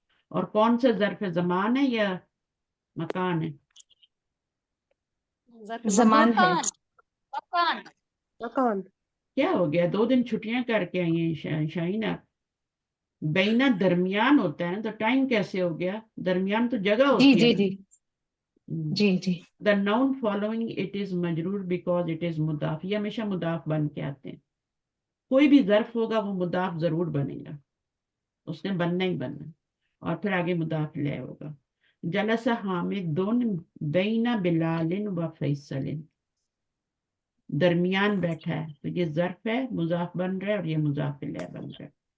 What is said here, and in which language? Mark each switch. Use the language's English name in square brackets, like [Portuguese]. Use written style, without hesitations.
[Urdu] اور کون سا ظرف ہے؟ زمان ہے یا مکان ہے؟ زمان ہے. مکان. مکان. کیا ہو گیا؟ 2 دن چھٹیاں کر کے آئی ہیں شاہینہ. بینا درمیان ہوتا ہے نا، تو ٹائم کیسے ہو گیا؟ درمیان تو جگہ جی ہوتی ہے جی نا. جی جی جی. [English] The noun following it is مجرور because it is مضاف. [Urdu] یہ ہمیشہ مضاف بن کے آتے ہیں. کوئی بھی ظرف ہوگا وہ مضاف ضرور بنے گا، اس نے بننا ہی بننا، اور پھر آگے مضاف لے ہوگا. [Arabic] جلس حامد بین بلال و فیصل، [Urdu] درمیان بیٹھا ہے، تو یہ ظرف ہے، مضاف بن رہا ہے، اور یہ مضاف لے بن رہا ہے.